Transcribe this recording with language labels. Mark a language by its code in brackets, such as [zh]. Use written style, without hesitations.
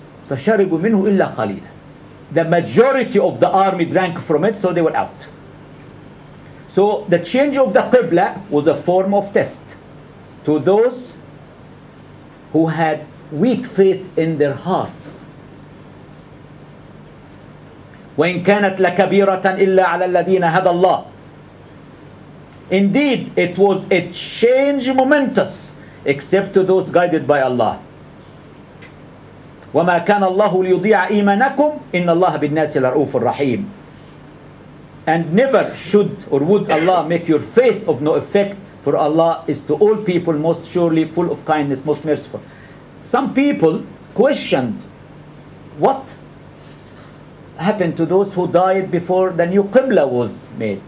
[ar] فشربوا منه إلا قليلا. [en] The majority of the army drank from it, so they were out. So the change of the Qibla was a form of test to those who had weak faith in their hearts. [ar] وإن كانت لكبيرة إلا على الذين هدى الله. [en] Indeed, it was a change momentous, except to those guided by Allah. [ar] وما كان الله ليضيع إيمانكم إن الله بالناس لرؤوف رحيم. [en] And never should or would Allah make your faith of no effect, for Allah is to all people most surely full of kindness, most merciful. Some people questioned what happened to those who died before the new Qibla was made.